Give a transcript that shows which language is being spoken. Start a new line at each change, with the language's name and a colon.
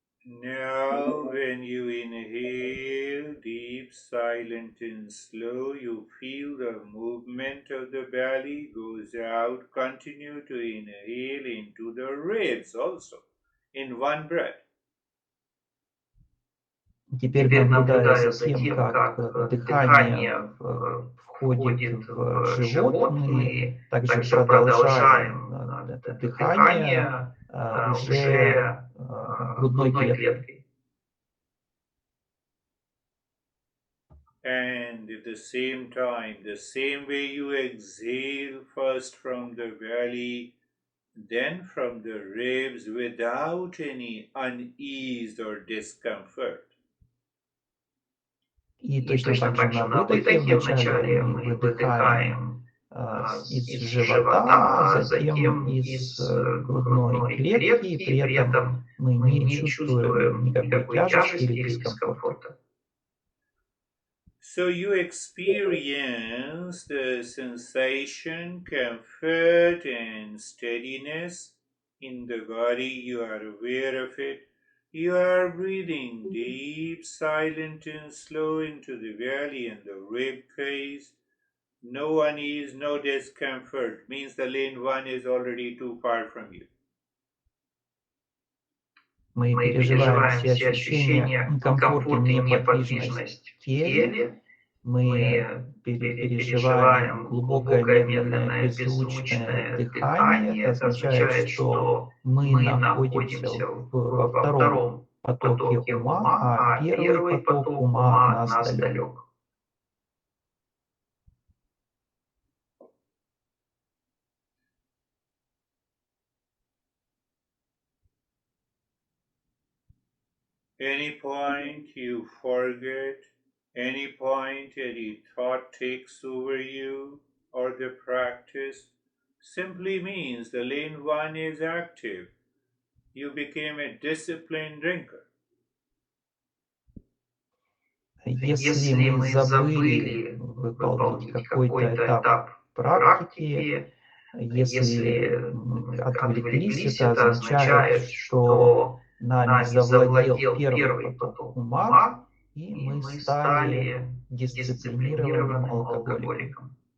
English: Now, when you inhale deep, silent and slow, you feel the movement of the belly goes out. Continue to inhale into the ribs also, in one breath.
Russian: Теперь, наблюдая за тем, как дыхание входит в живот, мы также продолжаем это дыхание уже грудной клеткой.
English: And at the same time, the same way you exhale first from the belly, then from the ribs without any unease or discomfort.
Russian: И точно так же на выдохе вначале мы выдыхаем из живота, а затем из грудной клетки, и при этом мы не чувствуем никакой тяжести или дискомфорта.
English: So you experience the sensation, comfort and steadiness in the body. You are aware of it. You are breathing deep, silent and slow into the belly and the rib cage. No unease, no discomfort. Means the lane 1 is already too far from you.
Russian: Мы переживаем все ощущения комфорта и неподвижность в теле. Мы переживаем глубокое, медленное, беззвучное дыхание. Это означает, что мы находимся во втором потоке ума, а первый поток ума от нас далек.
English: Any point you forget, any point any thought takes over you or the practice, simply means the lane 1 is active. You became a disciplined drinker.
Russian: Если мы забыли выполнить какой-то этап практики, если отвлеклись, это означает, что нами завладел первый поток ума, и мы стали дисциплинированным алкоголиком.